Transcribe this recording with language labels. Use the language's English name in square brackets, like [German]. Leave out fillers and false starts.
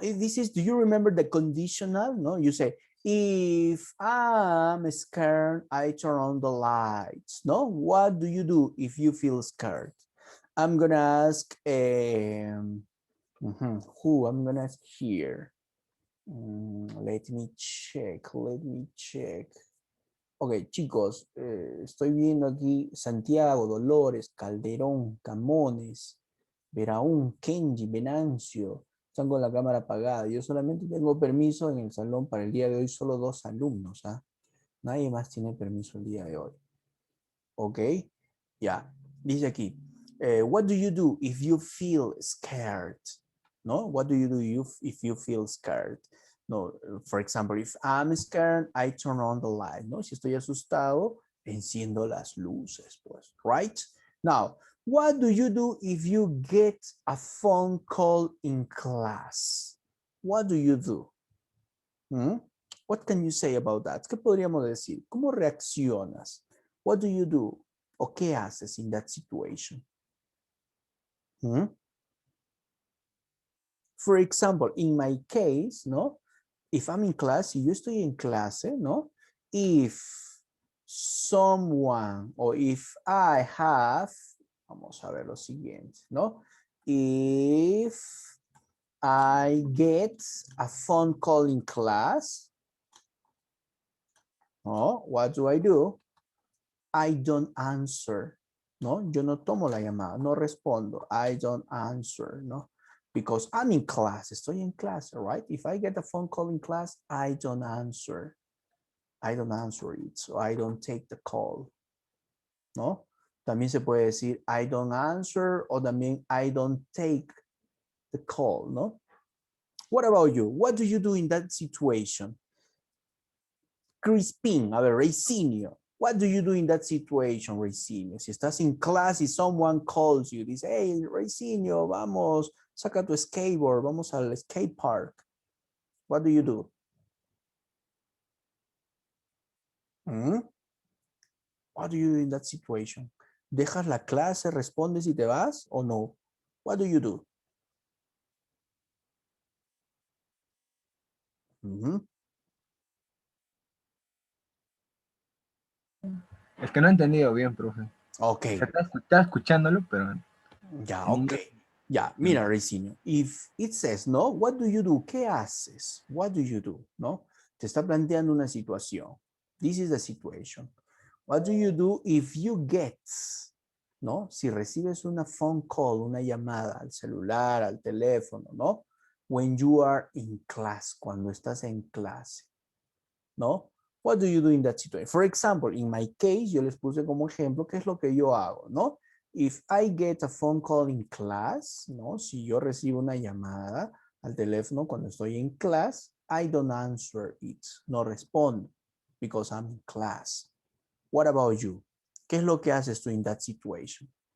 [English] This is, do you remember the conditional? No, you say, if I'm scared, I turn on the lights. No, what do you do if you feel scared? I'm gonna ask, who I'm gonna ask here. Let me check, let me check. [Spanish] Ok, chicos, estoy viendo aquí Santiago, Dolores, Calderón, Camones, Veraún, Kenji, Venancio. Están con la cámara apagada. Yo solamente tengo permiso en el salón para el día de hoy, solo 2 alumnos. ¿Ah? Nadie más tiene permiso el día de hoy. Ok, ya. Dice aquí, [English] what do you do if you feel scared? No, what do you do if you feel scared? No, for example, if I'm scared, I turn on the light. [Spanish] No, si estoy asustado, enciendo las luces, pues, right? [English] Now, what do you do if you get a phone call in class? What do you do? Hmm? What can you say about that? [Spanish] ¿Qué podríamos decir? ¿Cómo reaccionas? [English] What do you do? [Spanish] ¿O qué haces [English] in that situation? [Spanish] Hmm? [English] For example, in my case, no? If I'm in class, [Spanish] si yo estoy en clase, [English] no? If someone or if I have, [Spanish] vamos a ver lo siguiente, ¿no? [English] If I get a phone call in class, oh, what do? I don't answer, ¿no? [Spanish] Yo no tomo la llamada, no respondo. [English] I don't answer, ¿no? Because I'm in class, [Spanish] estoy en clase, [English] right? If I get a phone call in class, I don't answer. I don't answer it, so I don't take the call, ¿no? [Spanish] También se puede decir [English] I don't answer o también I don't take the call, ¿no? What about you? What do you do in that situation? Crispin, a ver, Raicinio. What do you do in that situation, Raicinio? [Spanish] Si estás en clase y [English] someone calls you, dice, hey, Raicinio, [Spanish] vamos, saca tu [English] skateboard, [Spanish] vamos al [English] skate park. What do you do? ¿Mm? What do you do in that situation? [Spanish] ¿Dejas la clase, respondes y te vas o no? [English] What do you do? [Spanish] Es que no he entendido bien, profe. [English] Ok. [Spanish] O sea, estaba escuchándolo, pero... [English] Ya, ok. Ya, mira, Raicinio, if it says, ¿no? What do you do? [Spanish] ¿Qué haces? [English] What do you do? ¿No? [Spanish] Te está planteando una situación. [English] This is the situation. What do you do if you get, ¿no? [Spanish] Si recibes una [English] phone call, [Spanish] una llamada al celular, al teléfono, ¿no? [English] When you are in class, [Spanish] cuando estás en clase, [English] ¿no? What do you do in that situation? For example, in my case, [Spanish] yo les puse como ejemplo qué es lo que yo hago, ¿no? [English] If I get a phone call in class, ¿no? [Spanish] Si yo recibo una llamada al teléfono cuando estoy en [English] class, I don't answer it. [Spanish] No respondo [English] because I'm in class. What about you? [Spanish] ¿Qué es lo que haces tú [English] in that situation?